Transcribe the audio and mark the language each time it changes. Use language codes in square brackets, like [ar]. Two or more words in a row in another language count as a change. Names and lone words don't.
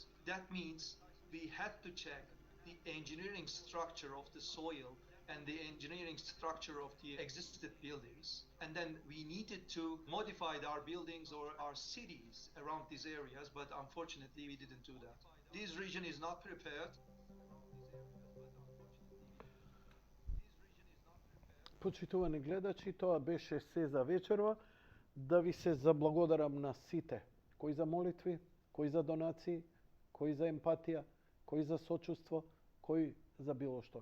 [en] That means we had to check the engineering structure of the soil and the engineering structure of the existing buildings. And then we needed to modify our buildings or our cities around these areas, but unfortunately we didn't do that. This region is not prepared. [mk] Почитувани гледачи, тоа беше се за вечерва. Да ви се заблагодарам на сите. Кој за молитви, кој за донации, кој за емпатија, кој за сочувство, кој за било што.